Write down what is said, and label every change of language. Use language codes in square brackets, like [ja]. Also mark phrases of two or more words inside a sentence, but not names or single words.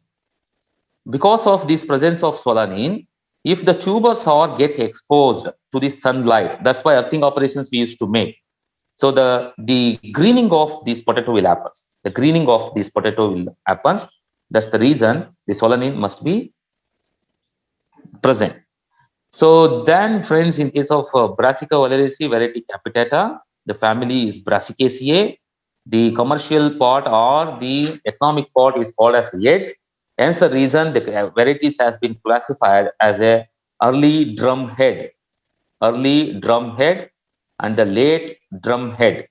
[en] Because of this presence of solanine, if the tubers are get exposed to the sunlight, that's why earthing operations we used to make. So the greening of this potato will happen. The greening of this potato will happen. That's the reason the solanine must be present. So then, friends, in case of Brassica oleracea variety capitata, the family is Brassicaceae. The commercial part or the economic part is called as yet. Hence, the reason the varieties has been classified as a early drumhead, and the late drumhead.